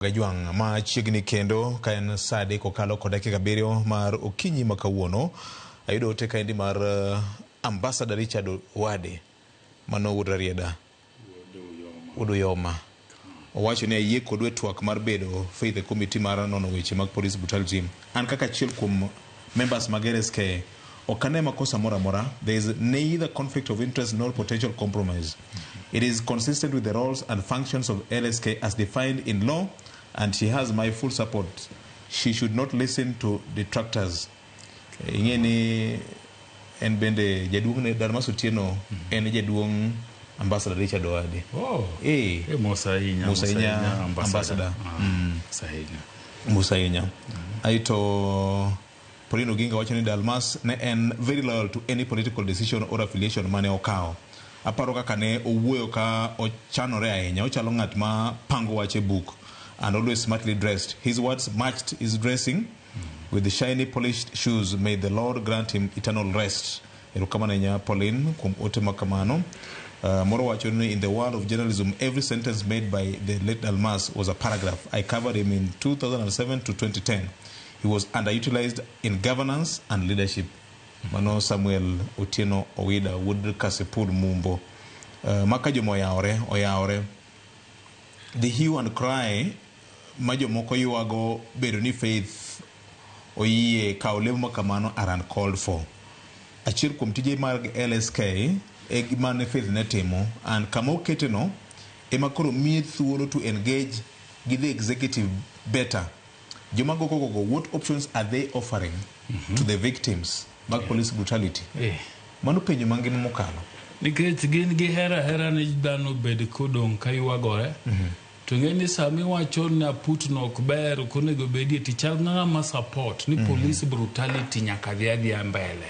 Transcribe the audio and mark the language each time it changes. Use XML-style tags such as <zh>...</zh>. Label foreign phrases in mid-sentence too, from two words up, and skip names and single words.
<luo>Gajuang ma chiegni kendo ka en sade kokalo kod dakika 7 mar okinyi makawuono ayudo ote kaendi mar Ambassador Richard Wade mano wuod Rieda Uduyoma owacho ni ayie kodwe twak mar bedo faith e committee mar nono weche mag</luo> <en>police brutality.</en> <luo>An kaka achiel kuom members mag LSK okane makosa mora mora.</luo> <en>There is neither conflict of interest nor potential compromise. It is consistent with the roles and functions of LSK as defined in law, and she has my full support. She should not listen to detractors.</en> <luo>Ingeni en bende jaduong ne Dalmas Otieno en jaduong Ambassador Richard Wade. Oh. Musainya Ambassador. Musainya. Aito Paulino Ginga wacho ni Dalmas ne en</luo> <en>very loyal to any political decision or affiliation</en> <luo>mane okao. Aparo kaka ne owuoyo ka ochanore ahinya, ochalo ng'at ma pango wache</luo> <en>book and always smartly dressed. His words matched his dressing with the shiny polished shoes. May the Lord grant him eternal rest.</en> <luo>Erukamana nya Pauline kum ote makamano. Moro wacho ni</luo> <en>in the world of journalism, every sentence made by the late Dalmas was a paragraph. I covered him in 2007 to 2010. He was underutilized in governance and leadership.</en> <luo>Mano Samuel Otieno Owida would Kasipur Mumbo. Makajo oyawre.</luo> <en>The hue and cry</en> <luo>majo moko yuago bedo ni faith oyiye kaolemo makamano</luo> <en>are uncalled for.</en> <luo>Achiel kuom tije mag LSK e gimane faith ne timo, and kama oketeno ema koro miye thuolo</luo> <en>to engage with the executive better.</en> <luo>Joma gogo</luo> <en>what options are they offering to the victims mag police brutality?</en> <luo>Mano penjo mangima mokalo. Nikech gin gi hera ni dhano bed kodong' ka ywagore. To ng'eni sami wacho na putno ok ber konego bedie tichal ng'ama support ni</luo> <en>police brutality</en> <luo>nyaka dhi mbele.</luo>